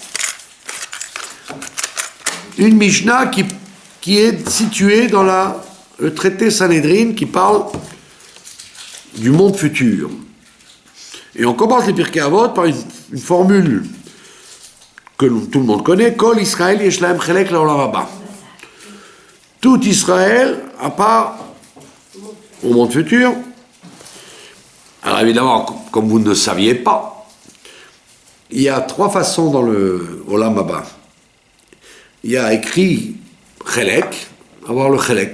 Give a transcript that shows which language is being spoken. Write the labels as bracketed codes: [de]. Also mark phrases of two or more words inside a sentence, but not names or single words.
[fr] Une Mishnah qui est située dans le traité Sanhedrin, qui parle du monde futur. Et on commence les Pirkei Avot par une formule que tout le monde connaît, [he] כל ישראל יש להם חלק לעולם הבא. [fr] Tout Israël, à part au monde futur. Alors évidemment, comme vous ne le saviez pas, il y a trois façons dans le [he] עולם הבא. [fr] Il y a écrit Chelek, avoir le Chelek.